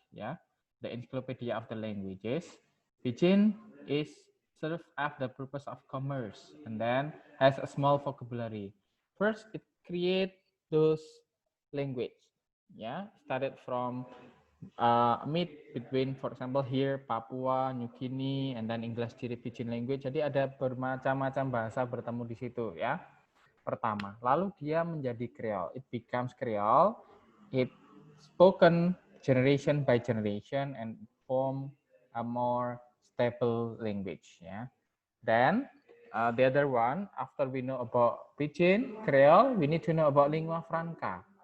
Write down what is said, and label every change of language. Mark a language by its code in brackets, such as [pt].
[en] Yeah, the Encyclopedia of the Languages. Pidgin is served as the purpose of commerce and then has a small vocabulary. First, it create those language. Yeah, started from meet between, for example, here Papua, New Guinea, and then English Ciri Pidgin language. [id] Jadi ada bermacam-macam bahasa bertemu di situ ya. Pertama, lalu dia menjadi Creole. [en] It becomes Creole. It spoken generation by generation and form a more stable language. Ya. Then the other one, after we know about Pidgin, Creole, we need to know about lingua franca.